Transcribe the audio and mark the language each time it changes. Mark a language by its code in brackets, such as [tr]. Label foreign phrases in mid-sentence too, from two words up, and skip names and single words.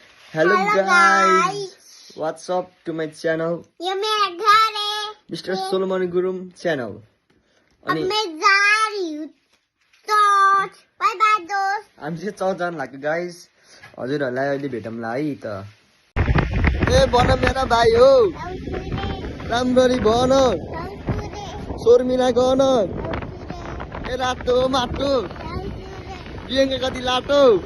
[en] Hello guys, what's up to my channel? [hi] ये मेरा घर है [en] Mr. Solomon Gurum channel. [hi] अब मैं जा रही हूँ चर्च [en] bye bye [hi] दोस्त [ne] हामी चाहिँ चर्च जान लाग्यो गाइस हजुरहरूलाई अहिले भेटौँला है त ए भन मेरा भाइ हो राम्ररी भन शर्मिला गन ए रातो माटो बिहेङ्गे कति लाटो